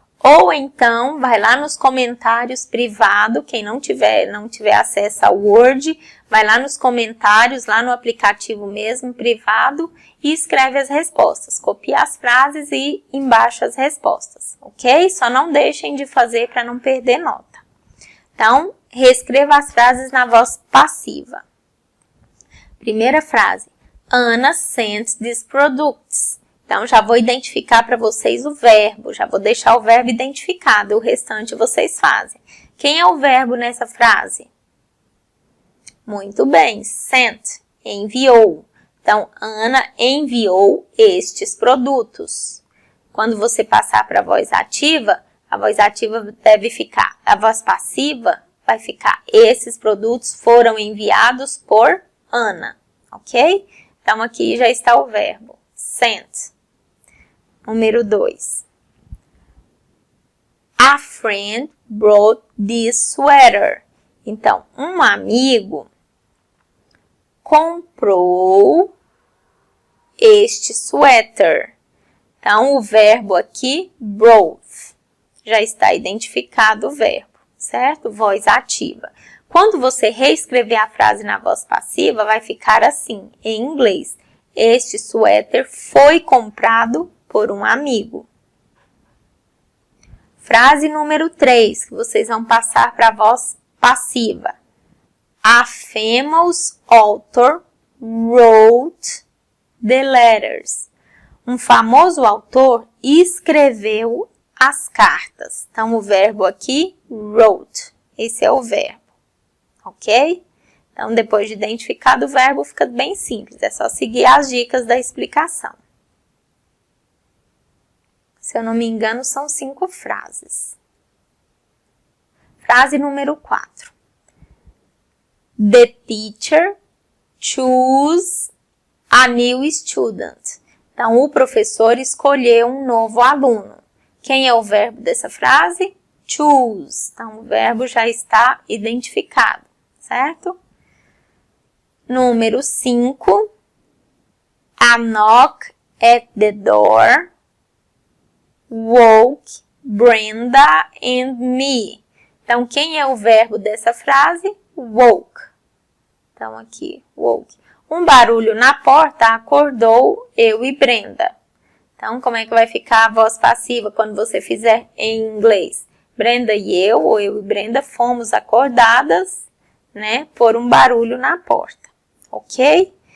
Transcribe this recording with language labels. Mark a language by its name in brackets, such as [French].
[Portuguese] Ou então, vai lá nos comentários privados, quem não tiver acesso ao Word, vai lá nos comentários, lá no aplicativo mesmo, privado, e escreve as respostas. Copia as frases e embaixo as respostas, ok? Só não deixem de fazer para não perder nota. Então, reescreva as frases na voz passiva. Primeira frase. [English] Anna sent these products. [Portuguese] Então, já vou identificar para vocês o verbo, já vou deixar o verbo identificado, o restante vocês fazem. Quem é o verbo nessa frase? Muito bem, sent, enviou. Então, Ana enviou estes produtos. Quando você passar para a voz ativa deve ficar, a voz passiva vai ficar, esses produtos foram enviados por Ana, ok? Então, aqui já está o verbo, sent. Número 2. [English] A friend brought this sweater. [Portuguese] Então, um amigo comprou este suéter. Então, o verbo aqui, brought. Já está identificado o verbo, certo? Voz ativa. Quando você reescrever a frase na voz passiva, vai ficar assim, em inglês. Este suéter foi comprado por um amigo. Frase número 3, que vocês vão passar para a voz passiva. [English] A famous author wrote the letters. [Portuguese] Um famoso autor escreveu as cartas. Então, o verbo aqui, wrote. Esse é o verbo, ok? Então, depois de identificado o verbo, fica bem simples. É só seguir as dicas da explicação. Se eu não me engano, são 5 frases. Frase número 4. [English] The teacher chose a new student. [Portuguese] Então, o professor escolheu um novo aluno. Quem é o verbo dessa frase? Choose. Então, o verbo já está identificado, certo? Número 5. [English] A knock at the door woke Brenda and me. [Portuguese] Então, quem é o verbo dessa frase? Woke. Então, aqui, woke. Um barulho na porta acordou eu e Brenda. Então, como é que vai ficar a voz passiva quando você fizer em inglês? Brenda e eu, ou eu e Brenda, fomos acordadas, né, por um barulho na porta, ok?